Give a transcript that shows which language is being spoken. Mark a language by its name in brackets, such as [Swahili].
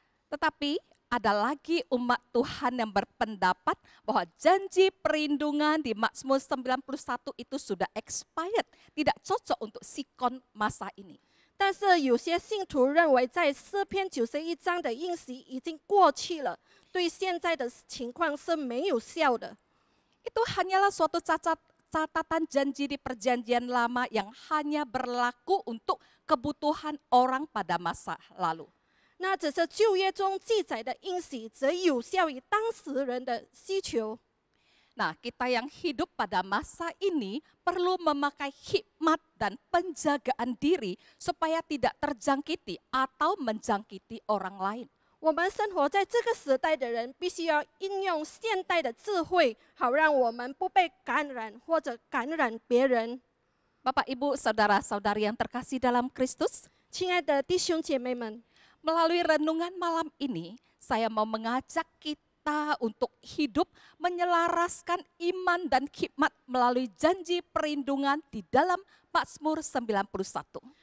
[Indonesian] Tetapi ada lagi umat Tuhan yang berpendapat bahwa janji perlindungan di Mazmur 91 itu sudah expired, tidak cocok untuk sikon masa ini. [Chinese] 但是有些信徒认为，在诗篇91章的应许已经过去了，对现在的情况是没有效的。 [Indonesian] Itu hanyalah suatu catatan janji di perjanjian lama yang hanya berlaku untuk kebutuhan orang pada masa lalu. [Chinese] 那只是旧约中记载的应许，则有效于当时人的需求。 [Indonesian] Nah, kita yang hidup pada masa ini perlu memakai hikmat dan penjagaan diri supaya tidak terjangkiti atau menjangkiti orang lain. [Chinese] 我们生活在这个时代的人，必须要应用现代的智慧，好让我们不被感染或者感染别人。 [Indonesian] Bapak, Ibu, Saudara-saudari yang terkasih dalam Kristus, [Chinese] 亲爱的弟兄姐妹们， [Indonesian] melalui renungan malam ini, saya mau mengajak kita untuk hidup menyelaraskan iman dan hikmat melalui janji perlindungan di dalam Mazmur 91.